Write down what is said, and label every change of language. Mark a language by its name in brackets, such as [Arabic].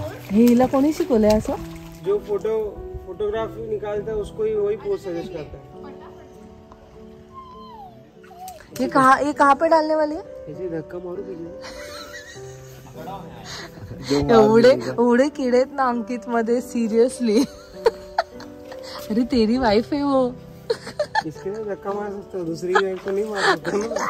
[Marathi] हे हिला कोणी शिकवलंय असं? [Hindi] जो फोटोग्राफी निकालता है उसको ही वही पोज सजेस्ट करता है। ये कहाँ पे डालने वाली है? ऐसे धक्का मारो [Marathi] एवढे किडे आहेत ना अंकित मध्ये, सिरियसली। [Hindi] अरे तेरी वाइफ है वो। इसके लिए धक्का मार सकते हो, दूसरी वाइफ को नहीं मार सकते ना।